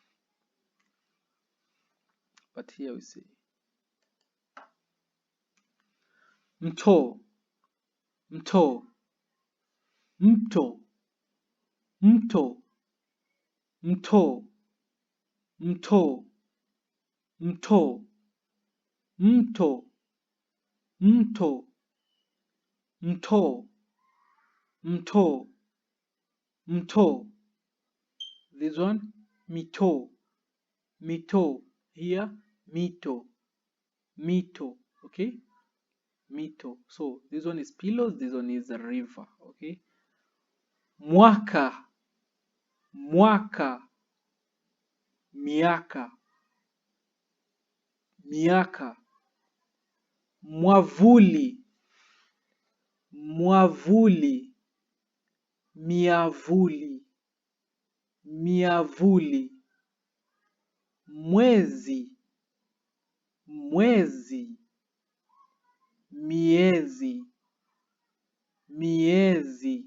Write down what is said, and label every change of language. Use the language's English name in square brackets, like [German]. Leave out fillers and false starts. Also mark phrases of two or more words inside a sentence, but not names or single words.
[English] But here we say [Swahili] mto, mto, mto, mto, mto, mto, mto, mto, mto, mto, mto, mto. [English] This one [Swahili] mito, mito. [English] Here [Swahili] mito, mito. [English] Okay, mito. So this one is pillows, this one is a river. [Swahili] Okay, mwaka, mwaka, miaka, miaka, mwavuli, mwavuli, miavuli, miavuli, mwezi, mwezi, miezi, miezi.